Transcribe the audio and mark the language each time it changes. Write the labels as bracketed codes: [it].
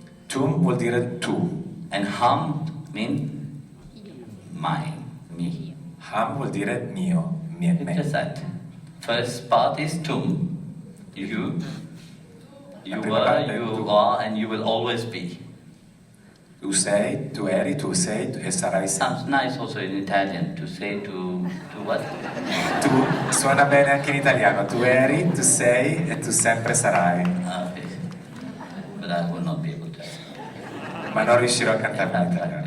[it] tum vuol dire tu, [en] and ham means mine, me. [it] ham vuol dire mio, me. [en] Just that. First part is tum, you were, you are, and you will always be. [it] Tu sei, tu eri, tu sei e sarai sempre. [en] Sounds nice also in Italian to say to what? [it] Tu, suona bene anche in italiano. Tu eri, tu sei e tu sempre sarai. [en] Okay. But I will not be able to. [it] Ma non riuscirò a cantarla in italiano.